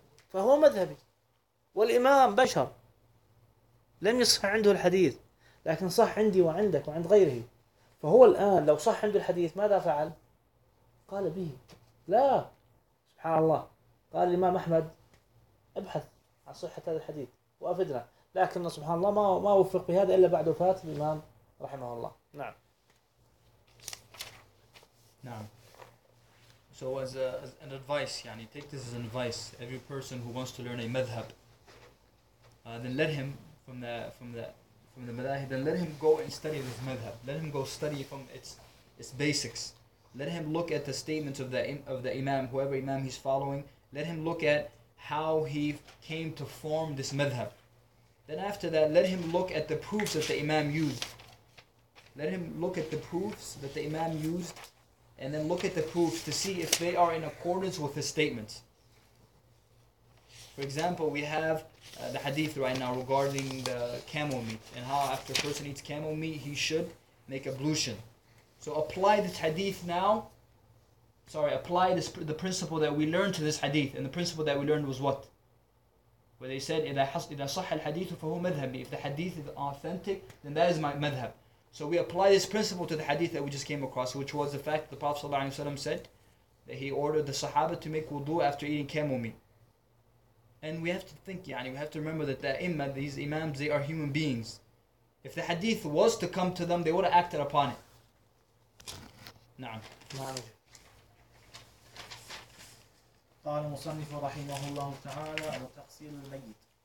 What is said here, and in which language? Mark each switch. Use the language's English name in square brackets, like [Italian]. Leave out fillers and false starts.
[Arabic] فهو مذهبي، والإمام بشر لم يصح عنده الحديث لكن صح عندي وعندك وعند غيره، فهو الآن لو صح عنده الحديث ماذا فعل؟ قال به، لا سبحان الله، قال الإمام أحمد ابحث عن صحة هذا الحديث وأفدنا، لكن سبحان الله ما وفق بهذا إلا بعد وفاة الإمام رحمه الله. نعم نعم. [English] So as an advice, يعني take this as an advice. Every person who wants to learn a madhab, then let him from the madhab, then let him go and study this madhab. Let him go study from its basics. Let him look at the statements of the imam, whoever imam he's following. Let him look at how he came to form this madhab. Then after that, let him look at the proofs that the imam used. Let him look at the proofs that the imam used. And then look at the proofs to see if they are in accordance with his statements. For example, we have the hadith right now regarding the camel meat and how after a person eats camel meat, he should make ablution. So apply this hadith now. Sorry, apply this the principle that we learned to this hadith. And the principle that we learned was what? Where they said, [Arabic] إِذَا صَحَّ الْحَدِيثُ فَهُوَ مَذْهَبِ. [English] If the hadith is authentic, then that is my madhab. So we apply this principle to the hadith that we just came across, which was the fact that the Prophet sallallahu alaihi wasallam said that he ordered the Sahaba to make wudu after eating camel meat. And we have to think, يعني, we have to remember that these imams, they are human beings. If the hadith was to come to them, they would have acted upon it. [Arabic] نعم. نعم. قال المصنف رحمه الله تعالى على تغسيل الميت.